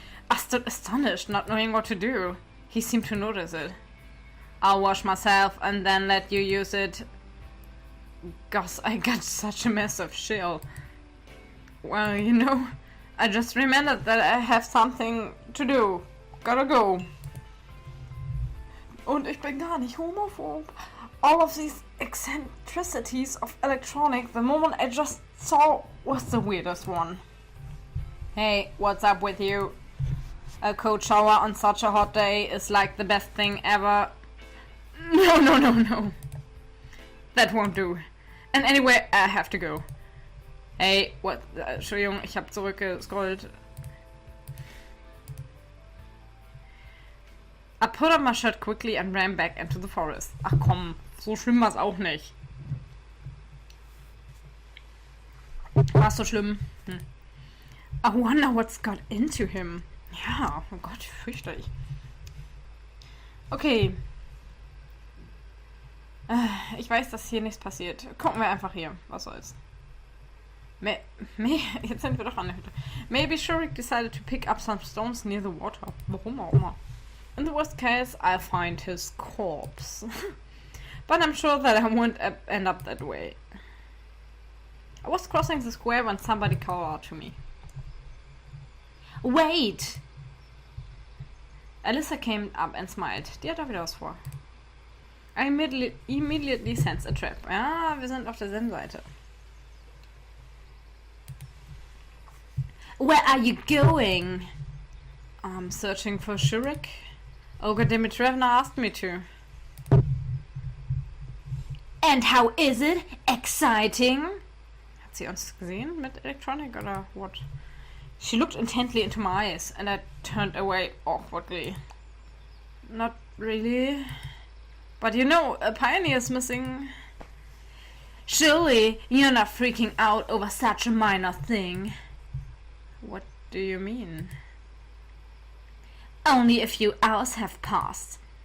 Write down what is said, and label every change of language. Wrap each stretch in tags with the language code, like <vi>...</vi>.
<en>I stood astonished, not knowing what to do. He seemed to notice it. I'll wash myself and then let you use it. Gosh, I got such a massive chill. Well, you know, I just remembered that I have something to do. Gotta go.</en> <de>Und ich bin gar nicht homophob.</de> <en>All of these eccentricities of Elektronik, the moment I just saw was the weirdest one. Hey, what's up with you? A cold shower on such a hot day is like the best thing ever. No. That won't do. And anyway, I have to go. Hey, what?</en> <de>Entschuldigung, ich hab zurückgescrollt.</de> <en>I put on my shirt quickly and ran back into the forest.</en> <de>Ach komm, so schlimm war's auch nicht. War's so schlimm?</de> <en>I wonder what's got into him.</en> <de>Ja, oh Gott, fürchterlich. Okay. Ich weiß, dass hier nichts passiert. Gucken wir einfach hier. Was soll's. Jetzt sind wir doch an der Hütte.</de> <en>Maybe Shurik decided to pick up some stones near the water.</en> <de>Warum auch immer.</de> <en>In the worst case, I'll find his corpse. But I'm sure that I won't end up that way. I was crossing the square when somebody called out to me. Wait! Alyssa came up and smiled.</en> <de>Die hat da wieder was vor.</de> <en>I immediately sensed a trap.</en> <de>Ja, wir sind auf derselben Seite.</de> <en>Where are you going? I'm searching for Shurik. Olga Dimitrievna asked me to. And how is it? Exciting?</en> <de>Hat sie uns gesehen mit Elektronik oder what?</de> <en>She looked intently into my eyes and I turned away awkwardly. Not really. But you know, a pioneer's missing. Surely you're not freaking out over such a minor thing. What do you mean? Only a few hours have passed.</en>